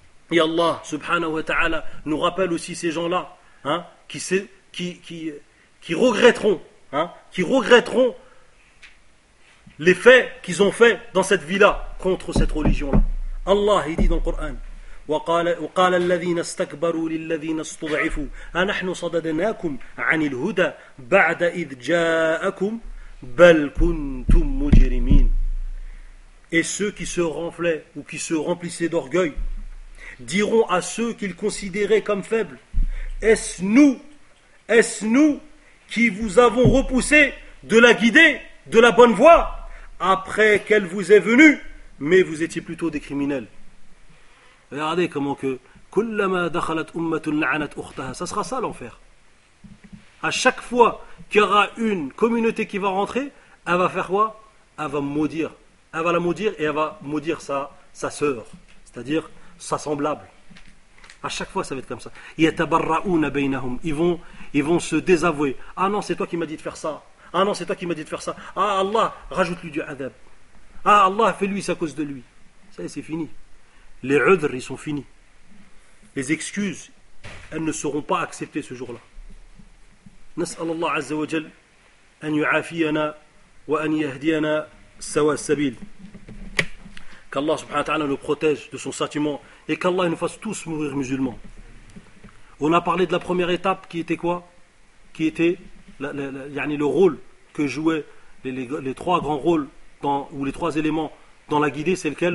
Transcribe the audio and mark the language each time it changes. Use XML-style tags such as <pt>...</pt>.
<fr>Et Allah subhanahu wa ta'ala nous rappelle aussi ces gens-là, hein, qui regretteront, hein, qui regretteront les faits qu'ils ont faits dans cette vie-là contre cette religion-là. Allah, il dit dans le Coran,</fr> <ar>وقال الذين استكبروا للذين استضعفوا أنحن صددناكم عن الهدى بعد إذ جاءكم بل كنتم مجرمين.</ar> <fr>Et ceux qui se renflaient ou qui se remplissaient d'orgueil diront à ceux qu'ils considéraient comme faibles, est-ce nous qui vous avons repoussé de la guidée, de la bonne voie, après qu'elle vous est venue, mais vous étiez plutôt des criminels. Regardez comment que</fr> <ar>كلما دخلت أمة لعنت أختها,</ar> <fr>ça sera ça l'enfer. À chaque fois qu'il y aura une communauté qui va rentrer, elle va faire quoi? Elle va maudire. Elle va la maudire et elle va maudire sa sœur, c'est-à-dire sa semblable. À chaque fois ça va être comme ça.</fr> <ar>يتبرؤون بينهم,</ar> <fr>ils vont se désavouer. Ah non, c'est toi qui m'as dit de faire ça. Ah non, c'est toi qui m'as dit de faire ça. Ah Allah, rajoute-lui du adab. Ah Allah, fais-lui ça à cause de lui. Ça y est, c'est fini. Les udhr, ils sont finis. Les excuses, elles ne seront pas acceptées ce jour-là.</fr> <ar>نسأل الله عز وجل أن يعافينا وأن يهدينا سوى السبيل.</ar> <fr>Qu'Allah subhanahu wa ta'ala nous protège de son châtiment et qu'Allah nous fasse tous mourir musulmans. On a parlé de la première étape qui était quoi? Qui était le rôle que jouaient les trois grands rôles ou les trois éléments dans la guidée, c'est lequel?</fr>